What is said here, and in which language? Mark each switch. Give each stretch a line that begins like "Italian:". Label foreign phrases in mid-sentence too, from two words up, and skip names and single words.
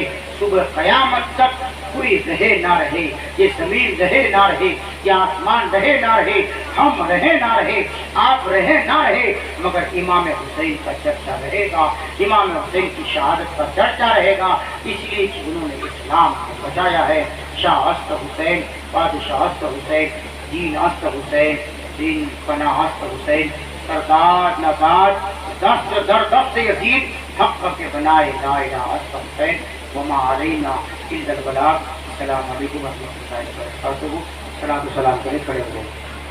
Urdu: صبح قیامت تک کوئی رہے نہ رہے، یہ زمین رہے نہ رہے، یہ آسمان رہے نہ رہے، ہم رہے نہ رہے، آپ رہے نہ رہے، مگر امام حسین کا چرچا رہے گا، امام حسین کی شہادت کا چرچا رہے گا، اس لیے کہ انہوں نے اسلام کو بچایا ہے۔
Persian: شاہ است حسین، بادشاہ است حسین، دین است حسین، دین پناہ است حسین، سردار نزاد دست در دست یزید حق کے بنائے لا الہ است حسین
Arabic: وما علینا الا البلاغ۔ السلام علیکم ورحمۃ اللہ وبرکاتہ۔
Urdu: صلاۃ و سلام کرے کھڑے ہو۔